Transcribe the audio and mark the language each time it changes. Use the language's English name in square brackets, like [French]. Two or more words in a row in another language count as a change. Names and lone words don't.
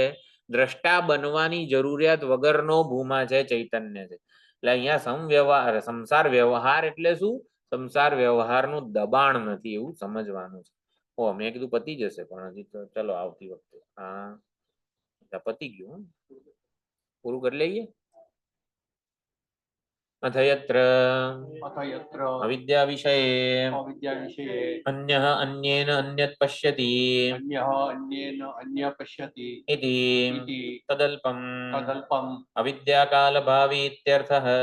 [Gujarati] દ્રષ્ટા બનવાની જરૂરિયાત વગરનો ભૂમા છે, ચૈતન્ય છે. એટલે અહીંયા સમવ્યવહાર, સંસાર વ્યવહાર એટલે શું? સંસાર વ્યવહારનું દબાણ નથી એવું સમજવાનું છે. મેં કીધું પતી જશે, પણ હજી તો ચલો આવતી વખતે. હા, પતી ગયું, પૂરું કરી લઈએ. [Sanskrit] अथ यत्र अविद्या विषये अन्यः अन्येन अन्यत् पश्यति इति तदल्पम् अविद्याकालभावी इत्यर्थः।